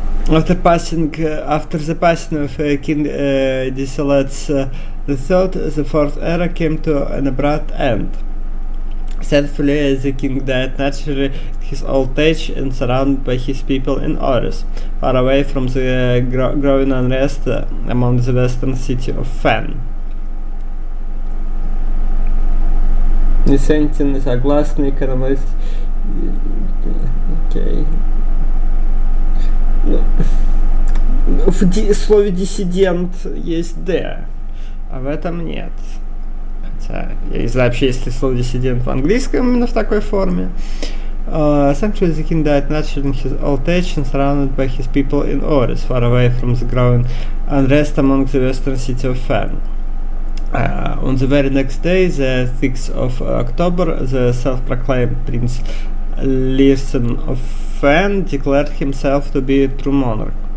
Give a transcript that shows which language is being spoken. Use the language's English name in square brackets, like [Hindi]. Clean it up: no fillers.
[English] After the passing of King Desolates III, the fourth era came to an abrupt end. Sadly, the king died naturally in his old age and surrounded by his people in Orris, far away from the growing unrest among the western city of Fen. [Russian] Несентин и согласный экономист. Окей. В слове диссидент есть «д», а в этом нет. Я не знаю, вообще есть ли слово «диссидент» в английском именно в такой форме. [English] Essentially, the king died naturally in his old age and surrounded by his people in Orris, far away from the growing unrest among the western city of Fen. On the very next day, the 6th of October, the self-proclaimed Prince Lirsen of Fen declared himself to be a true monarch.